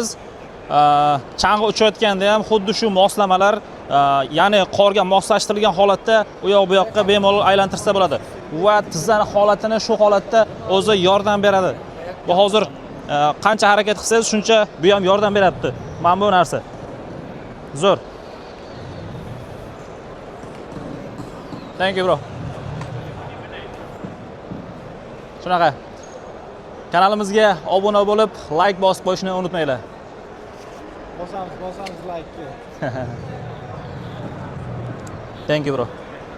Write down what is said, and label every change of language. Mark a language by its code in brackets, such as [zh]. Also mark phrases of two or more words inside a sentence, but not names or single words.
[uz] Chang'i uchayotganda ham xuddi shu moslamalar, ya'ni qorga moslashtirilgan holatda u yoq bu yoqqa bemalol aylantirsa bo'ladi va tizzani holatini shu holatda o'zi yordam beradi. Bu hozir qancha harakat qilsangiz shuncha bu ham yordam beryapti. Mana bu narsa. Zo'r. [en] Thank you bro. [uz] Shunaqa. Kanalimizga obuna bo'lib, like bosib qo'yishni unutmanglar. Bosamiz like. [en] Thank you bro.